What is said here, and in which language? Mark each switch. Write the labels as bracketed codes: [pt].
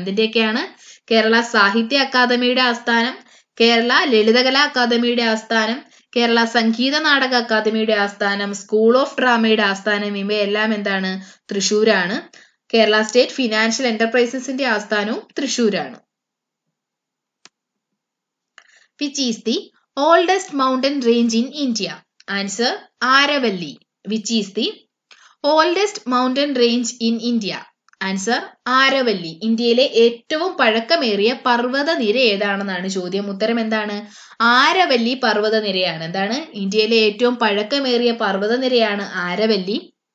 [ml] ഇതിന്റെയൊക്കെയാണ് കേരള സാഹിത്യ അക്കാദമിയുടെ ആസ്ഥാനം, കേരള ലളിതകലാ അക്കാദമിയുടെ ആസ്ഥാനം, കേരള സംഗീത നാടക അക്കാദമിയുടെ ആസ്ഥാനം, സ്കൂൾ ഓഫ് ഡ്രാമയുടെ ആസ്ഥാനം ഇവയെല്ലാം എന്താണ്? തൃശൂരാണ്. Kerala state financial എന്റർപ്രൈസസിന്റെ ആസ്ഥാനവും തൃശൂരാണ്. [en] Which is the oldest mountain range in India? Answer Aravalli. Which is the oldest mountain range in India? [ml] Answer Aravalli. ഇന്ത്യയിലെ ഏറ്റവും പഴക്കമേറിയ പർവ്വതനിര ഏതാണെന്നാണ് ചോദ്യം. ഉത്തരം എന്താണ്? ആരവല്ലി പർവ്വതനിരയാണ്. എന്താണ്? ഇന്ത്യയിലെ ഏറ്റവും പഴക്കമേറിയ പർവ്വതനിരയാണ് ആരവല്ലി.